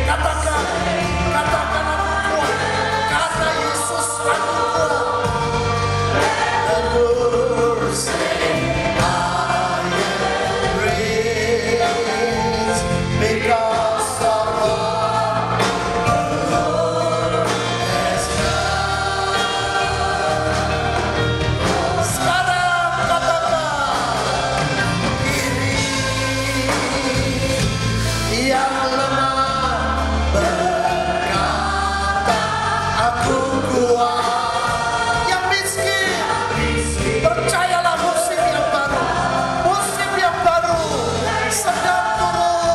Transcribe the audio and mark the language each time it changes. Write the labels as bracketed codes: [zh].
[id] Katakan aku kuat, karena Yesus aku kuat. [en] The Lord say I am rich because of what the Lord has done. [id] Sekarang katakan, ini yang lemah berkata aku kuat. Yang miskin percayalah musim yang baru sedang turun.